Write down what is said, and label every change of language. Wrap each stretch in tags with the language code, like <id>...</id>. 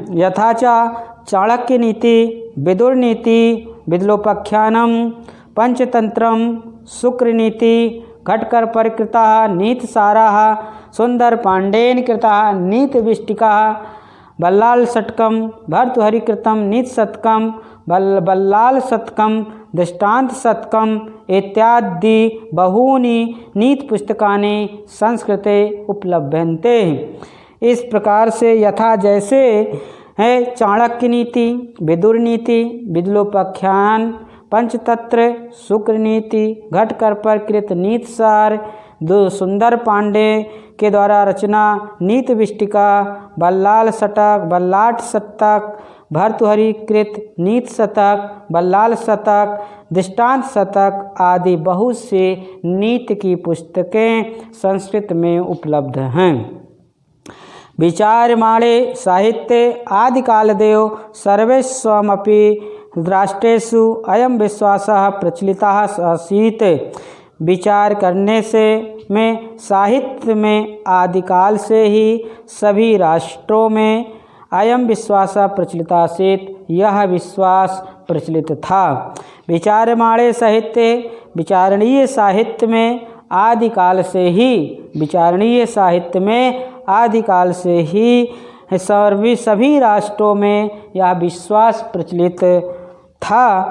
<sa>यथाचा चाणक्य नीति, विदुर नीति, विद्लोपाख्यानम, पंचतंत्रम, शुक्र नीति, घटकर पर कृता नीति साराः, सुंदर पांडेन कृता नीति विष्टिका, बल्लाल शतकम, भर्तृहरिकृतम नीति शतकम, बल्लाल शतकम, दृष्टांत शतकम इत्यादि बहूनि नीतिपुस्तकानि संस्कृते उपलभ्यन्ते।</sa> <hi>इस प्रकार से यथा जैसे है चाणक्य नीति, विदुर नीति, विद्योपाख्यान, पंचतंत्र, शुक्र नीति, घटकर्पर कृत नीतिसार, सुंदर पांडे के द्वारा रचना नीति विष्टिका, बल्लाल शतक, बल्लाट शतक, भर्तृहरि कृत नीति शतक, बल्लाल शतक, दृष्टांत शतक आदि बहुत से नीति की पुस्तकें संस्कृत में उपलब्ध हैं।</hi> <sa>विचार्यमाणे साहित्ये आदिकालदेव सर्वेष्वपि राष्ट्रेषु अयं विश्वासः प्रचलितः आसीत्।</sa> <hi>विचार करने से में साहित्य में आदिकाल से ही सभी राष्ट्रों में</hi> <sa>अयं विश्वास प्रचलित आसीत्,</sa> <hi>यह विश्वास प्रचलित था।</hi> <sa>विचार्यमाणे साहित्य,</sa> <hi>विचारणीय साहित्य में आदिकाल से ही, विचारणीय साहित्य में आदिकाल से ही सभी राष्ट्रों में यह विश्वास प्रचलित था।</hi>